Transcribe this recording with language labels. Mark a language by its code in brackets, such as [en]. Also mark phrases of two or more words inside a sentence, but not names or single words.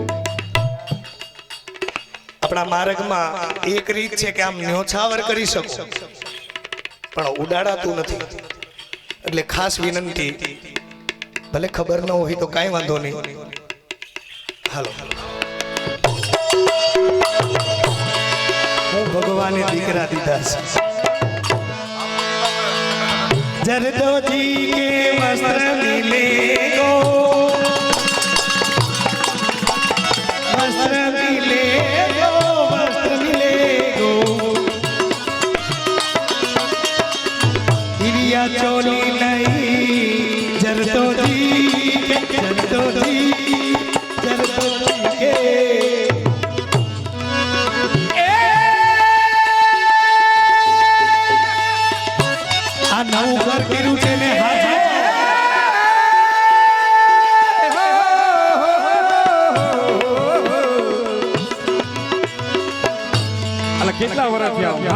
[gu] આપણા માર્ગમાં એક રીત છે કે આમ ન્યોછાવર કરી શકો પણ ઉડાડાતું નથી. એટલે ખાસ વિનંતી, ભલે ખબર ન હોય તો કાંઈ વાંધો નહીં. હાલો, હું ભગવાને દીકરા દીધા છે. [hi] जरदोजी के वस्त्र मिले गो, वस्त्र मिले गो, वस्त्र मिले गो, हिरिया चोली नहीं. जरदोजी के, जरदोजी, जरदोजी के [gu] નવું ઘર કર્યું છે ને કેટલા વર્ષ થયા?